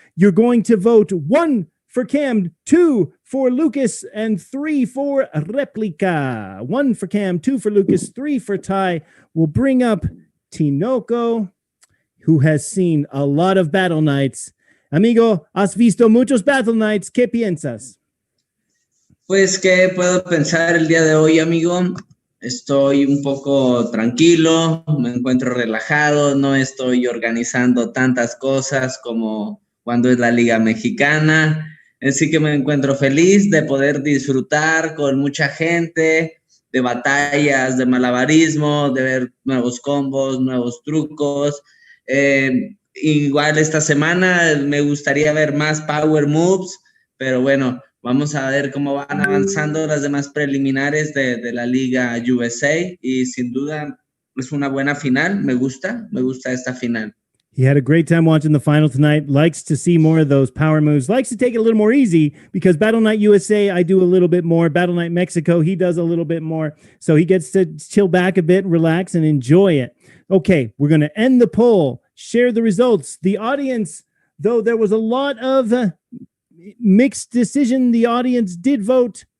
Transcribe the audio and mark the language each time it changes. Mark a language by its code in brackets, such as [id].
[en] You're going to vote 1 for Cam, 2 for Lucas, and 3 for Replica. 1 for Cam, 2 for Lucas, 3 for Ty. We'll bring up Tinoco, who has seen a lot of battle nights. [es] Amigo, has visto muchos battle nights. ¿Qué piensas? Pues, ¿qué puedo pensar el día de hoy, amigo? Estoy un poco tranquilo, me encuentro relajado, no estoy organizando tantas cosas como cuando es la Liga Mexicana. Así que me encuentro feliz de poder disfrutar con mucha gente, de batallas, de malabarismo, de ver nuevos combos, nuevos trucos. Igual esta semana me gustaría ver más power moves, pero bueno, vamos a ver cómo van avanzando las demás preliminares de la Liga USA y sin duda es una buena final. Me gusta esta final. [en] He had a great time watching the final tonight. Likes to see more of those power moves. Likes to take it a little more easy because Battle Night USA, I do a little bit more. Battle Night Mexico, he does a little bit more. So he gets to chill back a bit, relax, and enjoy it. Okay, we're going to end the poll, share the results. The audience, though there was a lot of mixed decision, the audience did vote.